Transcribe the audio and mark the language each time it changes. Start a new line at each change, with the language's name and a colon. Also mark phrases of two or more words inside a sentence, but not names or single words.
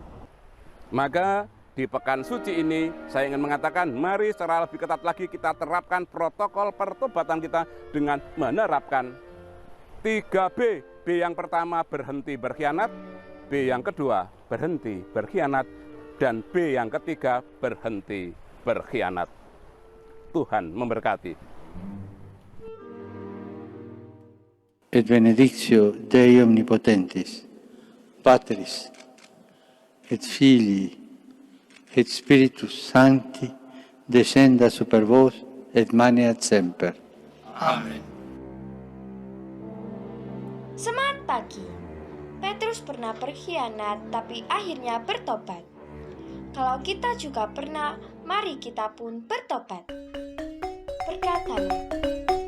Indonesian: Maka di pekan suci ini saya ingin mengatakan, mari secara lebih ketat lagi kita terapkan protokol pertobatan kita dengan menerapkan 3B. B yang pertama, berhenti berkhianat. B yang kedua, berhenti berkhianat. Dan B yang ketiga, berhenti berkhianat. Tuhan memberkati.
Latin: et benedictio Dei omnipotentis, Patris, et Filii, et Spiritus Sancti, descenda super vos et maneat semper.
Indonesian: Amin. Semangat pagi. Petrus pernah berkhianat tapi akhirnya bertobat. Kalau kita juga pernah, mari kita pun bertobat. Berkatalah,